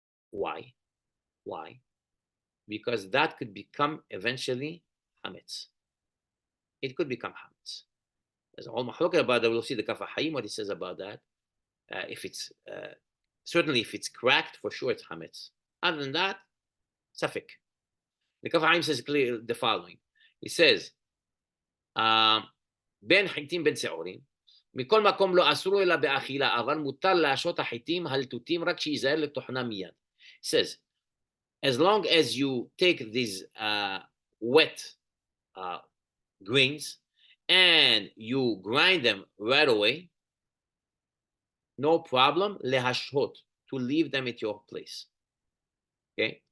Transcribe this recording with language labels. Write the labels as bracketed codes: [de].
[en] Why? Because that could become eventually hametz. It could become hametz. There's a whole mahloket about that. We'll see the Kaf HaHaim, what he says about that. If it's certainly if it's cracked, for sure it's hametz. Other than that, safek. The Kaf HaHaim says clearly the following. He says, [he] Ben חיטים בין שעורים, מכל מקום לא אסור אלא באכילה, אבל מותר להשעות החיטים הלטוטים רק שיזהר לטוחנה מיד. [en] He says, as long as you take these wet grains and you grind them right away, no problem, [he] להשהות, [en] to leave them at your place. Okay?